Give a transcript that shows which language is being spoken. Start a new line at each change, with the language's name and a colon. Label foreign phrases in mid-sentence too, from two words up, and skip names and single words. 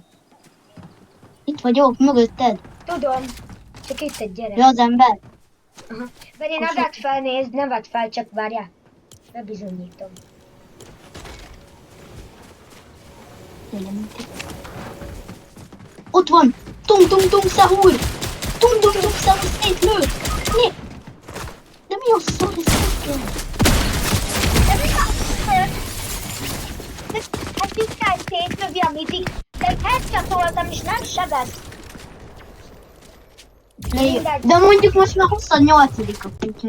Hungarian: Itt vagyok, mögötted. Tudom. Csak itt egy gyerek. Ja, az ember. Aha. Benni, ne vedd fel, nézd, ne vedd fel, csak várjál. Bebizonyítom. Ott van! Tung tung tung szahúr! Tung tung tung szahúr szétlő! Mi? De mi a szar, ez szétlő? Hát tisztán szétlövi a mythic, de egy headshotoltam és nem sebez. De mondjuk most már 28-a, úgyhogy...